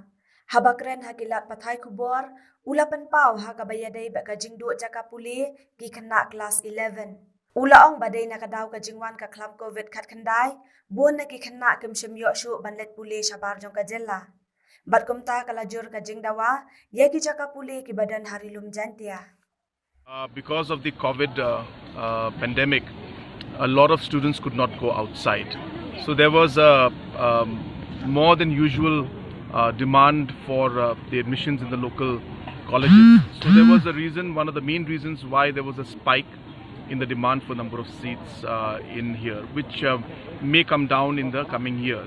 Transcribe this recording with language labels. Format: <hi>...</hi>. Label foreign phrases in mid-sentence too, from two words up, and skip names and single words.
<pbv>Habakren hakilat pathai kubor, ulapan pau ha kabayadai ba kajingdu jakapuli ki kena kelas 11. Ulaong badai nakadaw kajingwan ka klam COVID kat kendai, buon na ki kena kemsyem yokshu banlet puli syabar jong Kajela. Bat kumta kalajur kajing dawa, ya ki jakapuli ki badan harilum jantia.</pbv> <en>Because of the COVID pandemic, a lot of students could not go outside. So there was a more than usual demand for the admissions in the local colleges. So there was a reason, one of the main reasons why there was a spike in the demand for number of seats in here, which may come down in the coming years.</en>